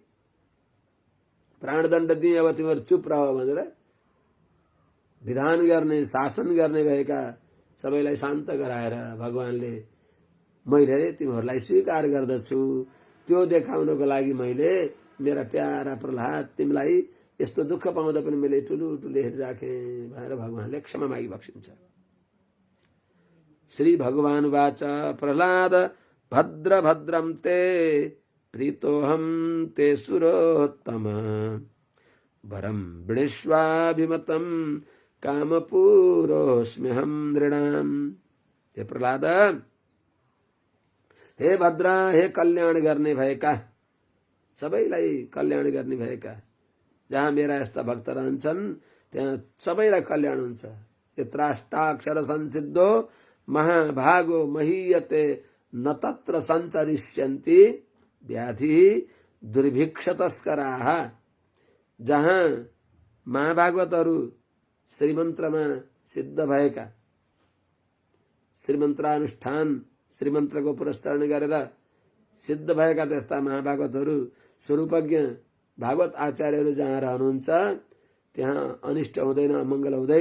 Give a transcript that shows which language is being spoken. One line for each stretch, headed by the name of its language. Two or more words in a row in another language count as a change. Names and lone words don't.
Nepali: प्राणदण्ड दिएँ, अब तिमीहरू चुप रह भनेर विधान गर्ने शासन गर्ने भएका सबैलाई शान्त गराएर भगवानले मैले तिमीहरूलाई स्वीकार गर्दछु त्यो देखाउनको लागि मैले मेरा प्यारा प्रहलाद तिमीलाई यस्तो दुःख पाउँदा पनि मैले ठुलो हेरिराखेँ भनेर भगवानले क्षमा मागी बक्सिन्छ।
Sanskrit: श्री भगवान वाच प्रहलाद भद्र भद्रम ते प्रीतोहम ते सुरोत्तम वरम वृणीष्वाभिमतं कामपूरोऽस्म्यहं नृणाम।
Nepali: हे प्रहलाद, हे भद्र, हे कल्याण गर्ने भएका, सबैलाई कल्याण गर्ने भएका, जहाँ मेरा यस्ता भक्त रहन्छन् त्यहाँ सबैलाई कल्याण हुन्छ।
Sanskrit: यत्राष्टाक्षर संसिद्धो महाभागो महीयते न तत्र सञ्चरिष्यन्ति व्याधि दुर्भिक्ष तस्कराः।
Nepali: जहाँ महाभागवतहरू श्रीमन्त्रमा सिद्ध भएका, श्रीमन्त्रानुष्ठान श्रीमन्त्रको पुरस्करण गरेर सिद्ध भएका त्यस्ता महाभागवतहरू स्वरूपज्ञ भागवत आचार्यहरू जहाँ रहनुहुन्छ त्यहाँ अनिष्ट हुँदैन, अमङ्गल हुँदैन।